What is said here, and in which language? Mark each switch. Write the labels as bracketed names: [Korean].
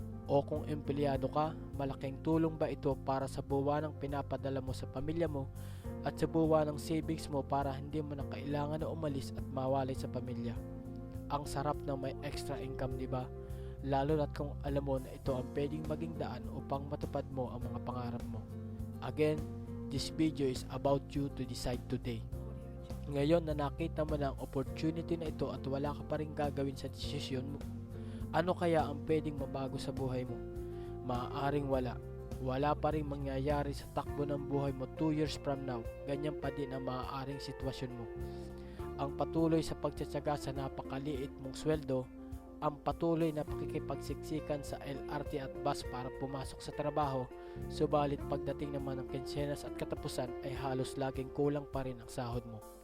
[Filipino] O kung empleyado ka, malaking tulong ba ito para sa buwan ng pinapadala mo sa pamilya mo at sa buwan ng savings mo para hindi mo na kailangan na umalis at mawalay sa pamilya? Ang sarap ng may extra income, di ba? Lalo na't kung alam mo na ito ang pwedeng maging daan upang matupad mo ang mga pangarap mo. [English] Again, this video is about you to decide today. [Filipino] Ngayon na nakita mo na ang opportunity na ito at wala ka pa rin gagawin sa desisyon mo, ano kaya ang pwedeng mabago sa buhay mo? Maaaring wala. Wala pa rin mangyayari sa takbo ng buhay mo [English] 2 years from now. [Filipino] Ganyan pa din ang maaaring sitwasyon mo. Ang patuloy sa pagtsatsaga sa napakaliit mong sweldo, ang patuloy na pakikipagsiksikan sa LRT at bus para pumasok sa trabaho, subalit pagdating naman ng kinsenas at katapusan ay halos laging kulang pa rin ang sahod mo.